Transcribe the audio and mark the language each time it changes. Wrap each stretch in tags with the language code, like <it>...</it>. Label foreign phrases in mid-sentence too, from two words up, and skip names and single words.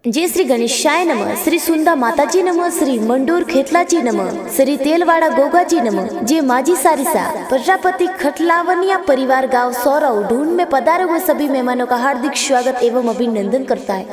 <hi>जय श्री गणेशाय नमः, श्री सुंदा माताजी नमः, श्री मंडूर खेतलाजी नमः, श्री तेलवाड़ा गोगाजी नमः। जय माजी सारिसा प्रजापति खटलावनिया परिवार गांव सौरव ढूंढ में पधारे हुए सभी मेहमानों का हार्दिक स्वागत एवं अभिनंदन करता है।</hi>